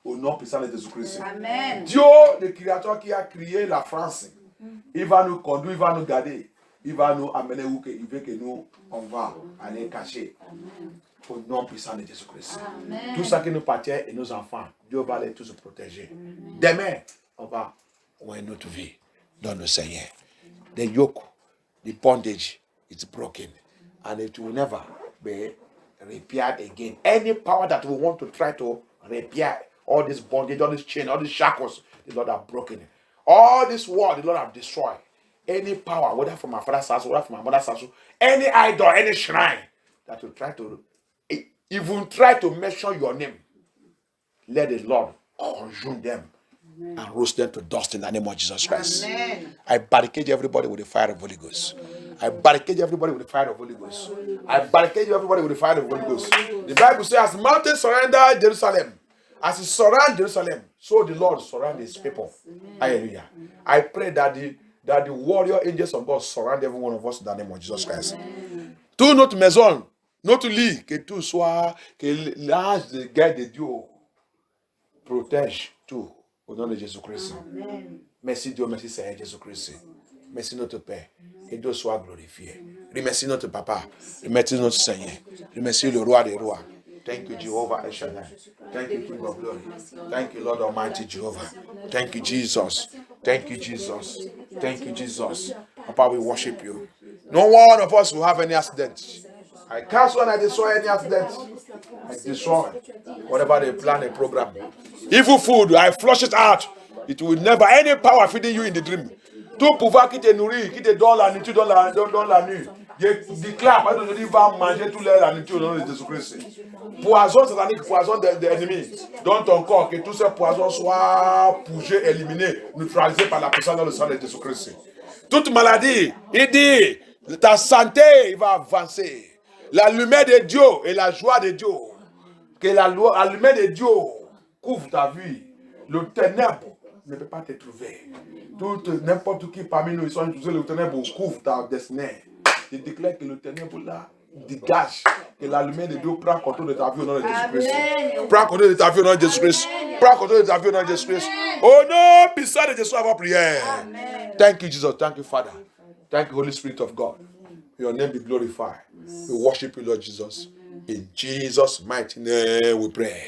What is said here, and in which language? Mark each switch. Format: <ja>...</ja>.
<fr>Au nom puissant de Jésus-Christ. Dieu, le créateur qui a créé la France, il va nous conduire, il va nous garder. Il va nous amener où il veut que nous, on va aller cacher. Au nom puissant de Jésus-Christ. Tout ça qui nous appartient et nos enfants, Dieu va les tous protéger. Demain, on va ouvrir notre vie. Don't know say yeah.</fr> <en>The yoke, the bondage is broken, and it will never be repaired again. Any power that will want to try to repair all this bondage, all this chain, all these shackles, the Lord have broken it. All this war, the Lord have destroyed. Any power, whether from my father's house, whether from my mother's house, any idol, any shrine that will try to even try to mention your name, let the Lord consume them and roast them to dust in the name of Jesus Christ. Amen. I barricade everybody with the fire of Holy Ghost. I barricade everybody with the fire of Holy Ghost. I barricade everybody with the fire of Holy Ghost. The Bible says, as mountains surrender Jerusalem, as he surround Jerusalem, so the Lord surround his people. Hallelujah. I pray that the warrior angels of God surround every one of us in the name of Jesus Christ.</en> <fr>Tout notre maison, notre lit, que tout soit, que l'ange de guerre de Dieu protège tout au nom de Jésus-Christ. Merci Dieu, merci Seigneur Jésus-Christ. Merci notre Père. Que Dieu soit glorifié. Remercie notre Papa. Remercie notre Seigneur. Remercie le Roi des Rois.</fr> <en>Thank you, Jehovah El Shaddai. Thank you, King of Glory. Thank you, Lord Almighty Jehovah. Thank you, Jesus. Thank you, Jesus. Thank you, Jesus. Papa, we worship you. No one of us will have any accident. I cancel and I destroy any accident. I destroy whatever they plan, a program. Evil food, I flush it out. It will never any power feeding you in the dream.</en> <fr>Tout pouvoir qui te nourrit, qui te donne la nourriture dans la nuit. Je déclare, pas de va manger toute la nourriture au nom de Jésus-Christ. Poison satanique, poison de l'ennemi. Dans ton corps, que tous ces poisons soient bougés, éliminés, neutralisés par la puissance dans le sang de Jésus-Christ. Toute maladie, il dit, ta santé va avancer. La lumière de Dieu et la joie de Dieu. Que la lumière de Dieu couvre ta vie. Le ténèbre ne peut pas te trouver. N'importe qui parmi nous, ils sont tous le ténèbre couvre ta destinée. Je déclare que le ténèbre là dégage. Que la lumière de Dieu prend contrôle de ta vie au nom de Jésus-Christ. Prends contrôle de ta vie au nom de Jésus-Christ. Prends contrôle de ta vie au nom de Jésus-Christ. Au nom puissant de Jésus, avant prière.</fr> <en>Thank you, Jesus. Thank you, Father. Thank you, Holy Spirit of God. May your name be glorified. We worship you, Lord Jesus. In Jesus' mighty name we pray.</en>